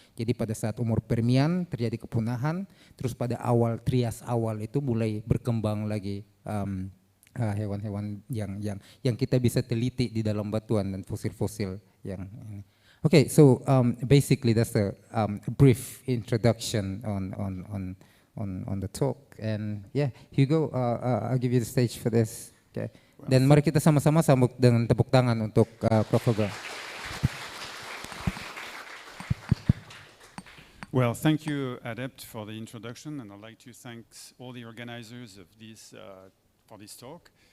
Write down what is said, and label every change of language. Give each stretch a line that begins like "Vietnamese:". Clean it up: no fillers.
Indonesian: Jadi pada saat umur Permian terjadi kepunahan, terus pada awal Trias awal itu mulai berkembang lagi hewan-hewan yang kita bisa teliti di dalam batuan dan fosil-fosil yang ini.
English: Okay, so basically that's a brief introduction on the talk, and yeah, Hugo, I'll give you the stage for this.
Indonesian: Okay, dan mari kita sama-sama sambut dengan tepuk tangan untuk Prof. Hugo.
English: Well, thank you, Adept, for the introduction, and I'd like to thank all the organizers of this for this talk.